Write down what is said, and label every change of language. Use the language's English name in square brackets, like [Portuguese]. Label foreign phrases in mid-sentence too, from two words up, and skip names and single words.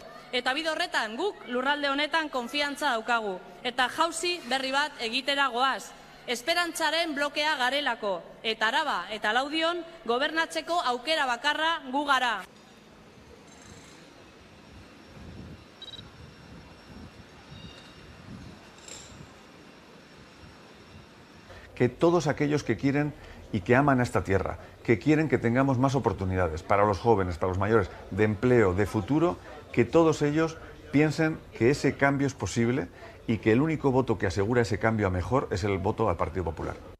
[Basque] Eta bide horretan guk lurralde honetan konfiantza daukagu. Eta jauzi berri bat egitera goaz. Esperantzaren blokea garelako. Eta Araba eta Laudion gobernatzeko aukera bakarra gu gara. [Spanish] Que todos aquellos que quieren y que aman a esta tierra, que quieren que tengamos más oportunidades para los jóvenes, para los mayores, de empleo, de futuro, que todos ellos piensen que ese cambio es posible y que el único voto que asegura ese cambio a mejor es el voto al Partido Popular.